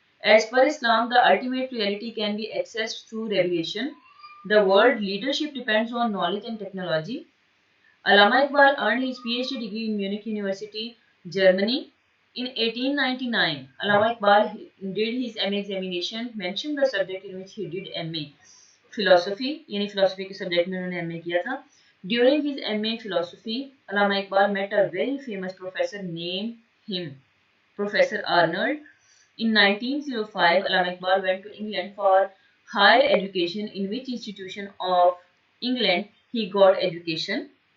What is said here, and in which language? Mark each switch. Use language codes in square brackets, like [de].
[en] As per Islam, the ultimate reality can be accessed through revelation. The world leadership depends on knowledge and technology. Allama Iqbal earned his PhD degree in Munich University, Germany. In 1899, Allama Iqbal did his MA examination, mentioned the subject in which he did MA. [hi] Philosophy यानी philosophy के subject में उन्होंने MA किया था. [en] During his MA philosophy, Allama Iqbal met a very famous professor named him Professor Arnold. In 1905, Allama Iqbal went to England for higher education. In which institution of England he got education?